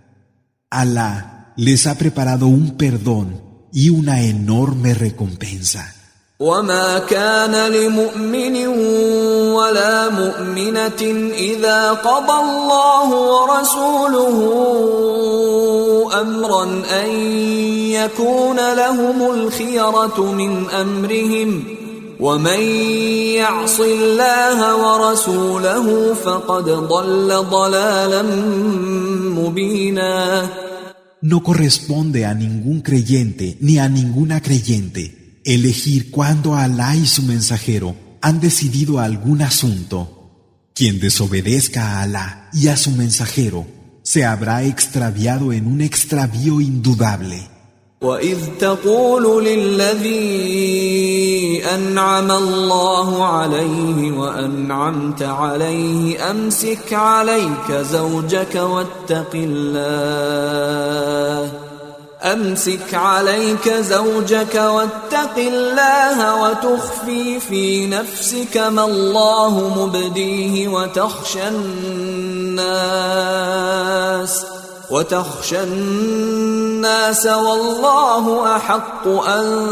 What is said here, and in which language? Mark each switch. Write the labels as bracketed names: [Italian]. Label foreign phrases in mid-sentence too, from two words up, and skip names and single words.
[Spanish] Alá les ha preparado un perdón y una enorme recompensa. [Arabic] وما كان لمؤمن ولا مؤمنة إذا قضى الله ورسوله أمرا أن يكون لهم الخيرة من أمرهم ومن يعص الله ورسوله فقد ضل ضلالا مبينا. [Spanish] No corresponde a ningún creyente ni a ninguna creyente elegir cuándo Alá y su mensajero han decidido algún asunto. Quien desobedezca a Alá y a su mensajero se habrá extraviado en un extravío indudable. [Arabic] وَإِذْ تَقُولُ لِلَّذِي أَنْعَمَ اللَّهُ عَلَيْهِ وَأَنْعَمْتَ عَلَيْهِ أَمْسِكْ عَلَيْكَ زَوْجَكَ وَاتَّقِ اللَّهَ وَتُخْفِي فِي نَفْسِكَ مَا اللَّهُ مُبْدِيهِ وتخشى الناس والله أحق أن